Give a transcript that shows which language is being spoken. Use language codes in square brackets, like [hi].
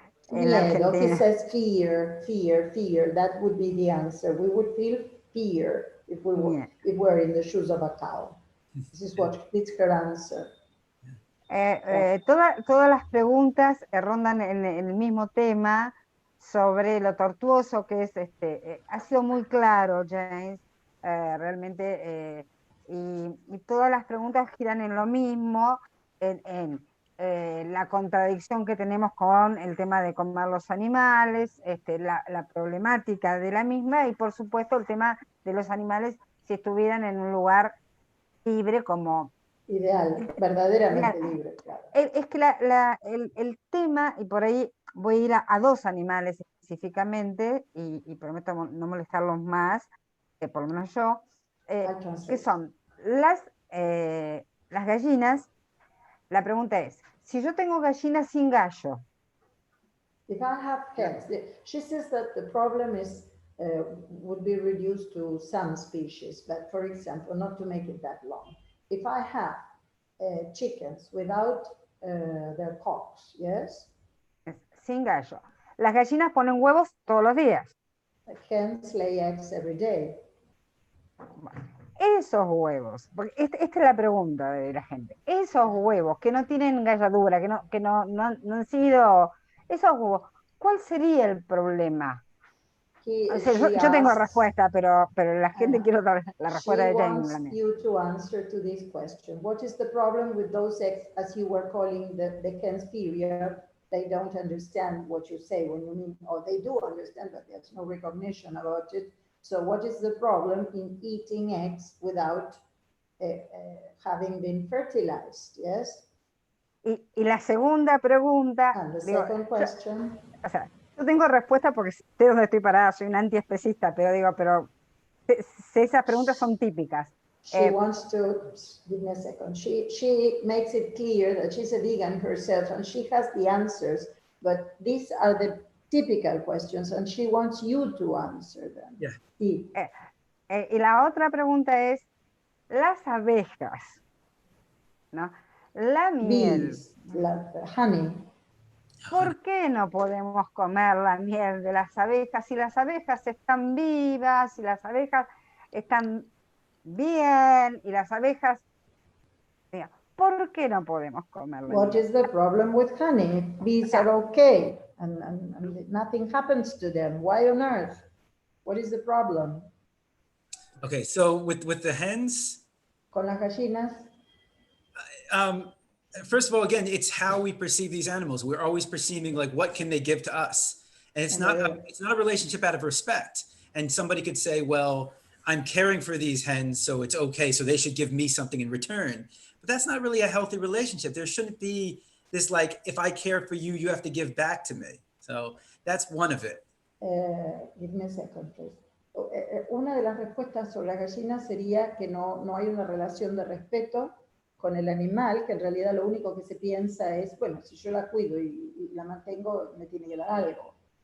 [en] Miedo, he says fear, that would be the answer. We would feel fear if we were in the shoes of a cow. This is her answer. [es] Todas las preguntas rondan en el mismo tema sobre lo tortuoso que es ha sido muy claro, James, realmente, y todas las preguntas giran en lo mismo, en la contradicción que tenemos con el tema de comer los animales, la problemática de la misma, y por supuesto el tema de los animales si estuvieran en un lugar libre como... Ideal, verdaderamente libre, claro. Es que el tema, y por ahí voy a ir a dos animales específicamente, y prometo no molestarlos más, por lo menos yo, que son las gallinas. La pregunta es, si yo tengo gallinas sin gallo. [en] If I have hens, she says that the problem is would be reduced to some species, but for example, not to make it that long. If I have chickens without their cocks, yes? [es] Sin gallo. Las gallinas ponen huevos todos los días. [en] Hens lay eggs every day. [es] Esos huevos, porque esta es la pregunta de la gente, esos huevos que no tienen galladura, que no han sido, esos huevos, ¿cuál sería el problema? O sea, yo tengo respuesta, pero la gente quiere la respuesta de James. [en] She wants you to answer to this question. What is the problem with those eggs, as you were calling the hens period? They don't understand what you say when you mean, or they do understand, but there's no recognition about it. So what is the problem in eating eggs without having been fertilized, yes? [es] Y la segunda pregunta... [en] And the second question... [es] O sea, yo tengo respuesta porque sé dónde estoy parada, soy una antiespecista, pero esas preguntas son típicas. [en] She wants to, give me a second, she makes it clear that she's a vegan herself and she has the answers, but these are the typical questions and she wants you to answer them. Yeah. [es] Sí. Y la otra pregunta es, las abejas, ¿no? La miel. [en] Bees, honey. [es] ¿Por qué no podemos comer la miel de las abejas si las abejas están vivas, si las abejas están bien, y las abejas... ¿Por qué no podemos comer la miel? [en] What is the problem with honey? Bees are okay and nothing happens to them. Why on earth? What is the problem? Okay, so with the hens, [es] con las gallinas. [en] First of all, again, it's how we perceive these animals. We're always perceiving like, what can they give to us? And it's not a relationship out of respect. And somebody could say, well, I'm caring for these hens, so it's okay, so they should give me something in return. But that's not really a healthy relationship. There shouldn't be this like, if I care for you, you have to give back to me. So that's one of it. Give me a second, please. [es] Una de las respuestas sobre las gallinas sería que no hay una relación de respeto con el animal, que en realidad lo único que se piensa es, bueno, si yo la cuido y la mantengo, me tiene que dar algo.